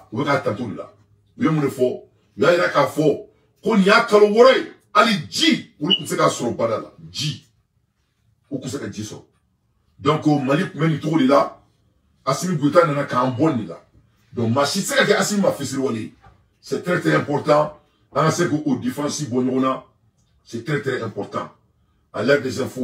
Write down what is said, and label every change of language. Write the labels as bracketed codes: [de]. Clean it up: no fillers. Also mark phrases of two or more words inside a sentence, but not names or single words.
[bm] u bɛ k'a tanto de la u ye mun de fɔ u y'a yira k'a fɔ ko nin y'a kalo wɔɔrɔ ye hali ji olu tun tɛ se k'a sɔrɔ bada la ji u tun tɛ se ka ji sɔrɔ donc mali tun bɛ nin cogo de la Assimi Goïta nana k'an bɔ nin de la donc maa si tɛ se ka kɛ Assimi ma fɛsiriwale ye [fr] c'est très très important [bm] an ka se k'o différence bɔ ɲɔgɔn na [fr] c'est très très important à l'ère des infos